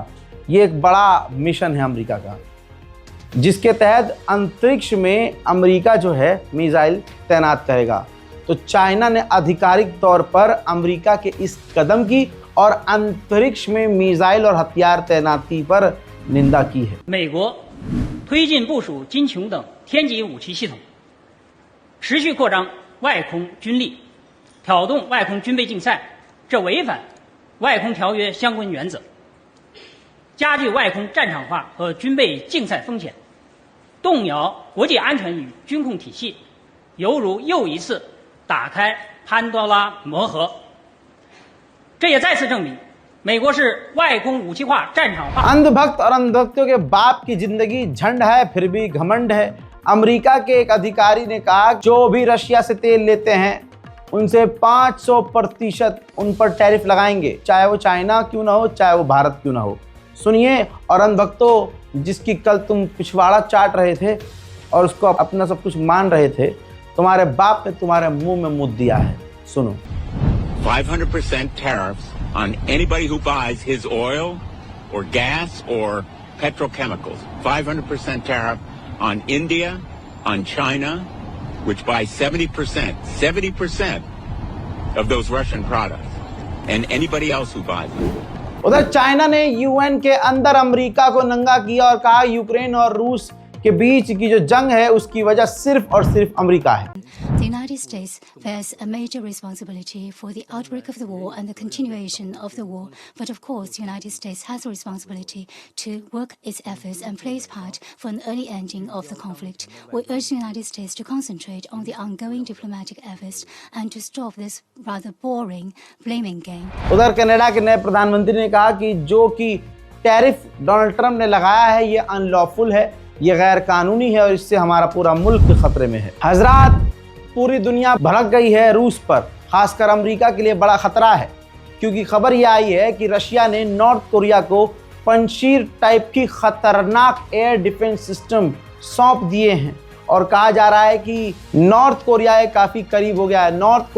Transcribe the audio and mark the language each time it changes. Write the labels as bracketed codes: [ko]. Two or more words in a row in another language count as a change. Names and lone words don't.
[hi] ये एक बड़ा मिशन है अमेरिका का, जिसके तहत अंतरिक्ष में अमेरिका जो है मिसाइल तैनात करेगा। तो चाइना ने आधिकारिक तौर पर अमेरिका के इस कदम की और अंतरिक्ष में मिसाइल और हथियार तैनाती पर निंदा की है। [zh] 美国推进部署金琼等天级武器系统，持续扩张外空军力，挑动外空军备竞赛，这违反外空条约相关原则，加剧外空战场化和军备竞赛风险，动摇国际安全与军控体系，犹如又一次打开潘多拉魔盒。这也再次证明，美国是外空武器化战场化。 [hi] अंधभक्त और अंधभक्तों के बाप की जिंदगी झंड है, फिर भी घमंड है। अमेरिका के एक अधिकारी ने कहा जो भी रशिया से तेल लेते हैं उनसे 500% उन पर टैरिफ लगाएंगे, चाहे वो चाइना क्यों ना हो, चाहे वो भारत क्यों ना हो। सुनिए, और अंधभक्तों जिसकी कल तुम पिछवाड़ा चाट रहे थे और उसको अपना सब कुछ मान रहे थे, तुम्हारे बाप ने तुम्हारे मुंह में मुद्द दिया है। सुनो, [en] 500% tariffs on anybody who buys his oil or gas or petrochemicals. 500% tariff on India, on China, which buys 70% of those Russian products, and anybody else who buys them. [hi] उधर चाइना ने यूएन के अंदर अमेरिका को नंगा किया और कहा यूक्रेन और रूस के बीच की जो जंग है उसकी वजह सिर्फ और सिर्फ अमेरिका है। [en] The United States bears a major responsibility for the outbreak of the war and the continuation of the war. But of course, the United States has a responsibility to work its efforts and play its part for an early ending of the conflict. We urge the United States to concentrate on the ongoing diplomatic efforts and to stop this rather boring blaming game. [hi] उधर कनाडा के नए प्रधानमंत्री ने कहा कि जो कि टैरिफ डोनाल्ड ट्रंप ने लगाया है ये अनलॉफुल है, ये गैर कानूनी है और इससे हमारा पूरा मुल्क खतरे में है। हजरात, पूरी दुनिया भड़क गई है रूस पर, खासकर अमेरिका के लिए बड़ा खतरा है, क्योंकि खबर यह आई है कि रशिया ने नॉर्थ कोरिया को पंशीर टाइप की खतरनाक [en] air defense system [hi] सौंप दिए हैं और कहा जा रहा है कि नॉर्थ कोरिया काफ़ी करीब हो गया है।